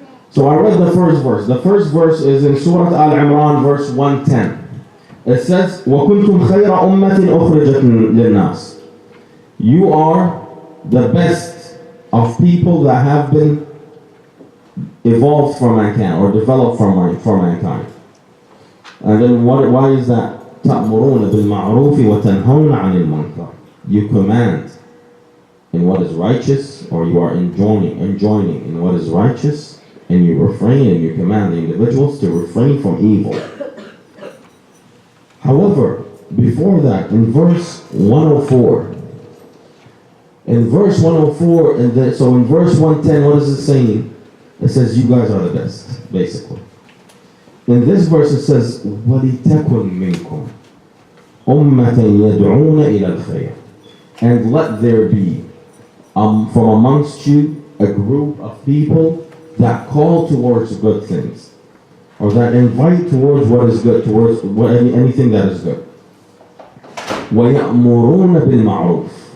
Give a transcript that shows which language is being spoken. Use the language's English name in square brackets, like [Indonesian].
[English] So I read the first verse. The first verse is in Surah Al-Imran, verse 110. It says, [Arabic] وَكُنْتُمْ خَيْرَ أُمَّةٍ أُخْرِجَتْ لِلنَّاسِ. [English] You are the best of people that have been evolved for mankind or developed for mankind. And then why is that? [Arabic] تَأْمُرُونَ بِالْمَعْرُوفِ وَتَنْهَوْنَ عَنِ الْمُنْكَرِ. [English] You command in what is righteous, or you are enjoining in what is righteous, and you refrain and you command the individuals to refrain from evil. However, before that, in verse 104, in verse 104, so in verse 110, what is it saying? It says, you guys are the best, basically. In this verse it says, [Arabic] وَلِتَكُنْ مِنْكُمْ أُمَّةً يَدْعُونَ إِلَى الْخَيْرِ. [English] And let there be from amongst you a group of people that call towards good things, or that invite towards what is good, towards anything that is good. [Arabic] وَيَأْمُرُونَ بِالْمَعْرُوفِ.